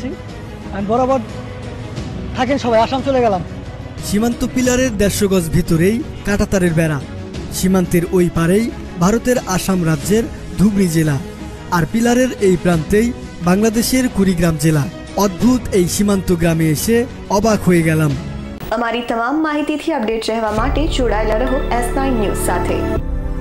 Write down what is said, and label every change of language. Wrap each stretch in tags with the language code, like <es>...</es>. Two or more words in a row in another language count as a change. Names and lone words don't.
<bn>আমি বরাবর থাকেন সবাই, আসাম চলে গেলাম। সীমান্ত পিলারের 150 গজ ভিতরেই কাঁটাতারের বেড়া, সীমান্তের ওই পারেই ভারতের আসাম রাজ্যের ধুবড়ী জেলা, আর পিলারের এই প্রান্তেই বাংলাদেশের কুড়িগ্রাম জেলা। অদ্ভুত এই সীমান্ত গ্রামে এসে অবাক হয়ে গেলাম।</bn> <gu>અમારી તમામ માહિતીથી અપડેટ રહેવા માટે જોડાયેલા રહો S9 ન્યૂઝ સાથે।</gu>